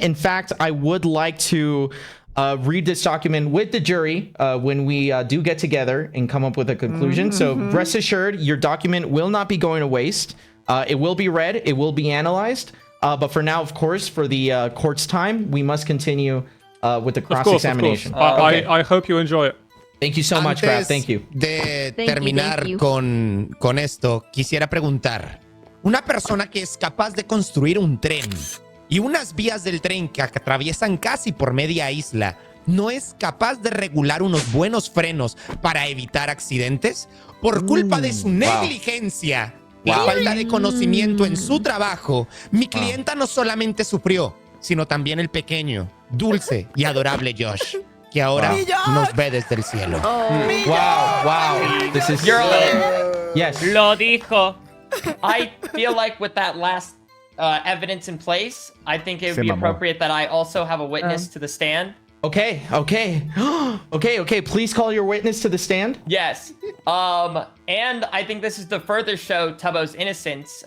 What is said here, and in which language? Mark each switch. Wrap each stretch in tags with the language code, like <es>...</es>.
<en>In fact, I would like to read this document with the jury when we do get together and come up with a conclusion. So rest assured, your document will not be going to waste. It will be read. It will be analyzed. But for now, of course, for the court's time, we must continue with the cross-examination. Okay. I hope you enjoy it. Thank you so much, Graf. Thank you.</en> <es>De terminar con esto, quisiera preguntar. Una persona que es capaz de construir un tren y unas vías del tren que atraviesan casi por media isla, ¿no es capaz de regular unos buenos frenos para evitar accidentes? Por culpa de su negligencia y falta de conocimiento en su trabajo, mi clienta no solamente sufrió, sino también el pequeño, dulce y adorable Josh, que ahora nos ve desde el cielo.</es> <en>Wow. This is... Yes.</en> <es>Lo dijo.</es> <en>I feel like with that last evidence in place, I think it would be appropriate that I also have a witness to the stand. Okay. Please call your witness to the stand. Yes. And I think this is to further show Tubbo's innocence.</en>